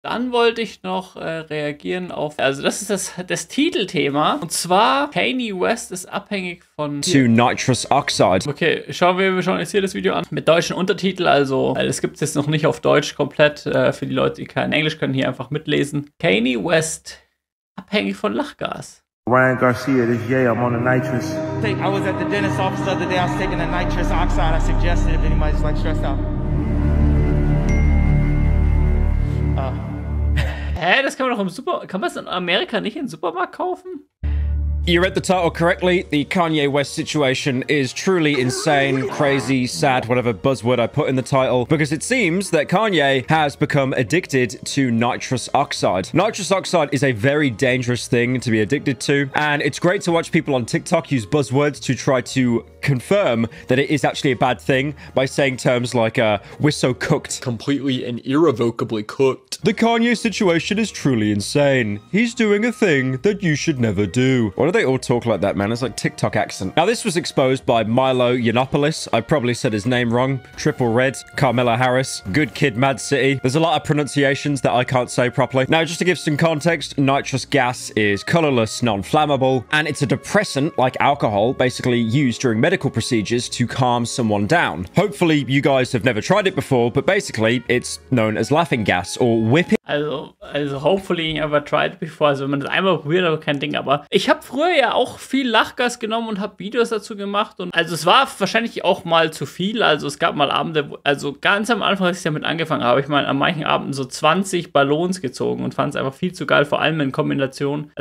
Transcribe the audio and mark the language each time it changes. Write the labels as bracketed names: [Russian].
[German] Dann wollte ich noch reagieren auf, also das ist das Titelthema. Und zwar, Kanye West ist abhängig von [English] to nitrous oxide. [German] Okay, wir schauen jetzt hier das Video an. Mit deutschen Untertitel, also es gibt es jetzt noch nicht auf Deutsch komplett. Für die Leute, die kein Englisch können, hier einfach mitlesen. Kanye West, abhängig von Lachgas. [English] Ryan Garcia, this Jay, I'm on the nitrous. I was at the dentist office the other day, I was taking the nitrous oxide. I suggested if anybody's like stressed out. [German] Hä, das kann man doch kann man es in Amerika nicht im Supermarkt kaufen? [English] You read the title correctly. The Kanye West situation is truly insane, crazy, sad, whatever buzzword I put in the title, because it seems that Kanye has become addicted to nitrous oxide. Nitrous oxide is a very dangerous thing to be addicted to, and it's great to watch people on TikTok use buzzwords to try to confirm that it is actually a bad thing by saying terms like, we're so cooked. Completely and irrevocably cooked. The Kanye situation is truly insane. He's doing a thing that you should never do. Why do they all talk like that, man? It's like TikTok accent. Now, this was exposed by Milo Yiannopoulos. I probably said his name wrong. Triple Red, Carmela Harris, Good Kid, Mad City. There's a lot of pronunciations that I can't say properly. Now, just to give some context, nitrous gas is colorless, non-flammable, and it's a depressant like alcohol, basically used during medical procedures to calm someone down. Hopefully, you guys have never tried it before, but basically, it's known as laughing gas or whipping. Also hopefully you never tried before. [German] Also wenn man das einmal probiert, aber kein Ding. Aber ich habe früher ja auch viel Lachgas genommen und habe Videos dazu gemacht. Und also es war wahrscheinlich auch mal zu viel. Also es gab mal Abende, also ganz am Anfang, als ich damit angefangen habe, ich mal an manchen Abenden so 20 Ballons gezogen und fand es einfach viel zu geil, vor allem in Kombination.